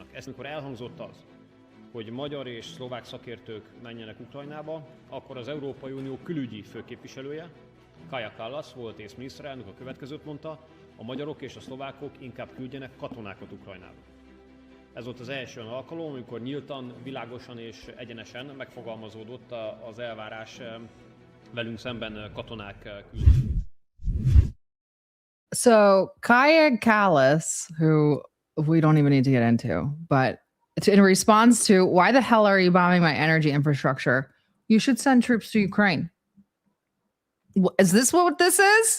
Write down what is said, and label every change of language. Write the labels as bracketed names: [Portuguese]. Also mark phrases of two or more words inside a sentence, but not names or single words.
[Hungarian] Ezt amikor elhangzott az, hogy magyar és szlovák szakértők menjenek Ukrajnába, akkor az Európai Unió külügyi főképviselője, Kaja Kallas volt észminiszterelnök, a következőt mondta, a magyarok és a szlovákok inkább küldjenek katonákat Ukrajnába. Ez volt az első alkalom, amikor nyíltan, világosan és egyenesen megfogalmazódott az elvárás velünk szemben katonák küldésére. [English] So Kaja Kallas, who we don't even need to get into, but in response to why the hell are you bombing my energy infrastructure? You should send troops to Ukraine. Is this what this is?